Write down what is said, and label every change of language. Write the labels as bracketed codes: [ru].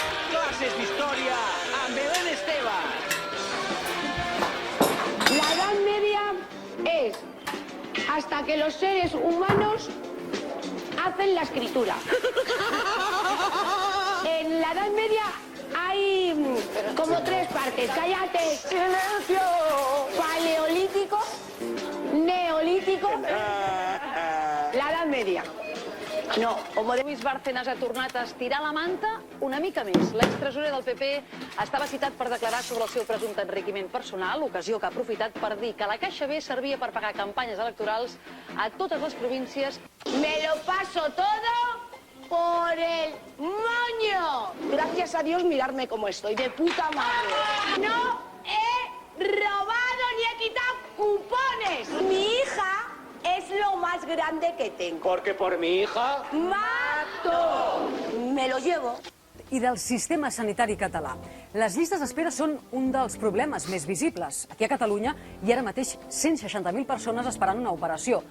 [ca] classes d'història amb Belén Esteban. [es] La Edad Media es hasta que los seres humanos hacen la escritura. En la Edad Media hay como tres partes. ¡Cállate! ¡Silencio! Paleolítico, neolítico, la Edad Media. [ca] No, o Lluís Bárcenas ha tornat a estirar la manta una mica més. L'extresorer del PP estava citat per declarar sobre el seu presumpte enriquiment personal, ocasió que ha aprofitat per dir que la Caixa B servia per pagar campanyes electorals a totes les províncies. [es] Me lo paso todo por el moño. Gracias a Dios mirarme como estoy, de puta madre. No he robado ni he quitado cupones. Mi hija es lo más grande que tengo. Porque por mi hija... ¡Mato! Me lo llevo. [ca] I del sistema sanitari català. Les llistes d'espera són un dels problemes més visibles. Aquí a Catalunya hi ha ara mateix 160.000 persones esperant una operació.